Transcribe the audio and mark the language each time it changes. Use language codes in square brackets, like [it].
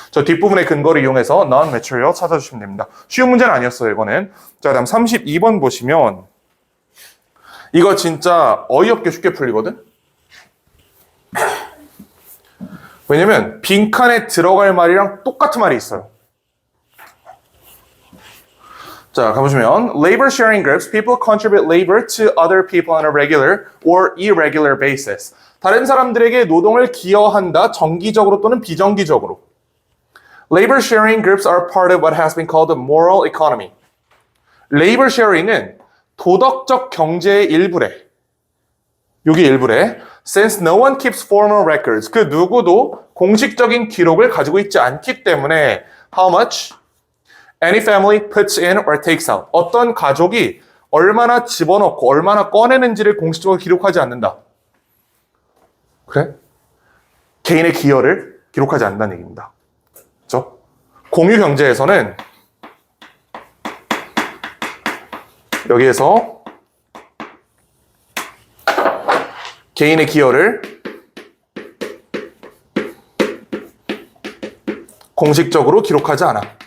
[ko] 저 뒷부분의 근거를 이용해서 non-material 찾아주시면 됩니다. 쉬운 문제는 아니었어요 이거는. 자, 다음 32번 보시면 이거 진짜 어이없게 쉽게 풀리거든? 왜냐면 빈칸에 들어갈 말이랑 똑같은 말이 있어요. 자, 가보시면 [en] labor sharing groups, people contribute labor to other people on a regular or irregular basis. [ko] 다른 사람들에게 노동을 기여한다, 정기적으로 또는 비정기적으로. [en] Labor sharing groups are part of what has been called the moral economy. [ko] labor sharing은 도덕적 경제의 일부래. 여기 일부래. [en] Since no one keeps formal records. [ko] 그 누구도 공식적인 기록을 가지고 있지 않기 때문에 [en] how much any family puts in or takes out. [ko] 어떤 가족이 얼마나 집어넣고 얼마나 꺼내는지를 공식적으로 기록하지 않는다. 그래? 개인의 기여를 기록하지 않는다는 얘기입니다. 그렇죠? 공유 경제에서는 여기에서 개인의 기여를 공식적으로 기록하지 않아.